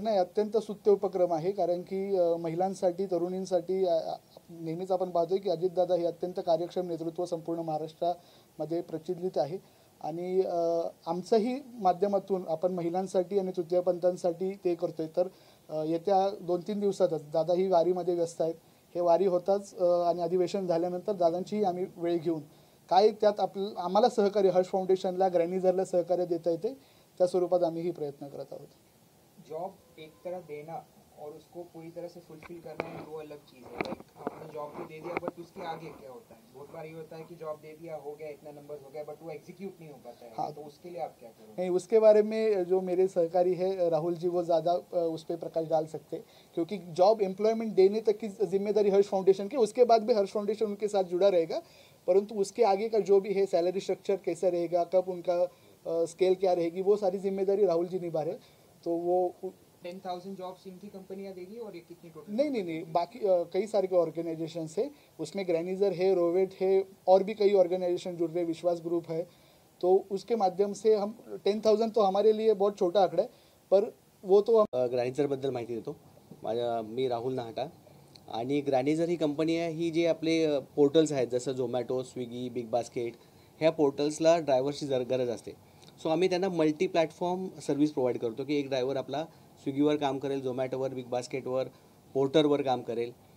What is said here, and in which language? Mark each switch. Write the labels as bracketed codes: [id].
[mr] नाही, अत्यंत स्तुत्य उपक्रम आहे, कारण की महिलांसाठी, तरुणींसाठी नेहमीच आपण पाहतोय की अजितदादा हे अत्यंत कार्यक्षम नेतृत्व संपूर्ण महाराष्ट्रामध्ये प्रचलित आहे आणि आमच्याही माध्यमातून आपण महिलांसाठी आणि तृतीयपंथांसाठी ते करतोय. तर येत्या 2-3 दिवसातच दादा ही वारीमध्ये व्यस्त आहेत. हे वारी होताच आणि अधिवेशन झाल्यानंतर दादांचीही आम्ही वेळ घेऊन काय त्यात आम्हाला सहकार्य, हर्ष फाउंडेशनला, ग्रॅनिझरला सहकार्य देता येते त्या स्वरूपात आम्ही ही प्रयत्न करत आहोत. [hi] जॉब एक तरह देना और उसको पूरी तरह से फुलफिल करना है, दो अलग चीज़ है. लाइक आपने जॉब तो दे दिया, बट उसके आगे क्या होता है? बहुत बार ये होता है कि जॉब दे दिया, हो गया, इतना नंबर हो गया, बट वो एग्जीक्यूट नहीं हो पाता है. हाँ. तो उसके लिए आप क्या करोगे? नहीं, उसके बारे में जो मेरे सहकारी है राहुल जी, वो ज़्यादा उस पर प्रकाश डाल सकते हैं, क्योंकि जॉब एम्प्लॉयमेंट देने तक की जिम्मेदारी हर्ष फाउंडेशन की, उसके बाद भी हर्ष फाउंडेशन उनके साथ जुड़ा रहेगा. परंतु उसके आगे का जो भी है, सैलरी स्ट्रक्चर कैसा रहेगा, कब उनका स्केल क्या रहेगी, वो सारी जिम्मेदारी राहुल जी निभा रहे. तो वो 10,000 जॉब्स इनकी कंपनियां देगी और ये कितनी टोटल? नहीं, बाकी कई सारे ऑर्गेनाइजेशंस है, उसमें ग्रैनिजर है, रोवेट है और भी कई ऑर्गेनाइजेशन जुड़ रहे, विश्वास ग्रुप है. तो उसके माध्यम से हम 10,000 तो हमारे लिए बहुत छोटा आंकड़ा है, पर वो तो हम [mr] ग्रॅनिझरबद्दल माहिती देतो. मी राहुल नाहटा. आणि ग्रॅनिझर ही कंपनी आहे, ही जे आपले पोर्टल्स आहेत जसं झोमॅटो, स्विगी, बिग बास्केट, ह्या पोर्टल्सला ड्रायव्हरची गरज असते. सो आम्ही त्यांना मल्टी प्लॅटफॉर्म सर्व्हिस प्रोव्हाइड करतो की एक ड्रायव्हर आपला स्विगीवर काम करेल, झोमॅटोवर, बिग बास्केटवर, पोर्टरवर काम करेल.